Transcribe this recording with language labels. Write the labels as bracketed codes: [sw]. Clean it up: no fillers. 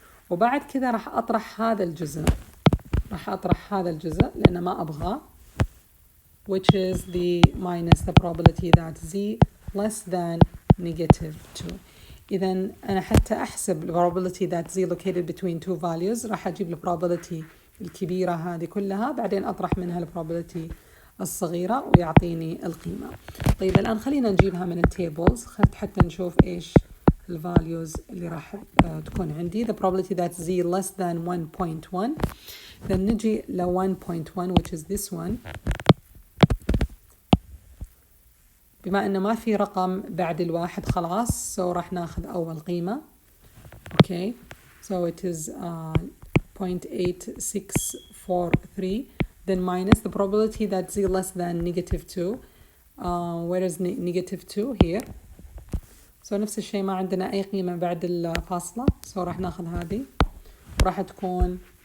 [ar] وبعد كذا راح أطرح هذا الجزء لأن ما أبغى [en] which is the minus the probability that Z less than negative 2 [ar] إذا أنا حتى أحسب [en] the probability that Z located between two values [ar] راح أجيب ال probability الكبيرة هذه كلها بعدين أطرح منها ال probability الصغيرة ويعطيني القيمة. طيب الآن خلينا نجيبها من التيبلز حتى نشوف إيش ال values اللي راح تكون عندي. [en] The probability that Z less than 1.1 then [ar] نجي ل 1.1 [en] which is this one. [ar] بما أنه ما في رقم بعد الواحد خلاص so راح ناخذ أول قيمة. [en] Okay so it is 0.8643 then minus the probability that Z less than negative 2 where is negative 2 here so [ar] نفس الشيء ما عندنا أي قيمة بعد الفاصلة [en] so [ar] راح ناخذ هذه وراح تكون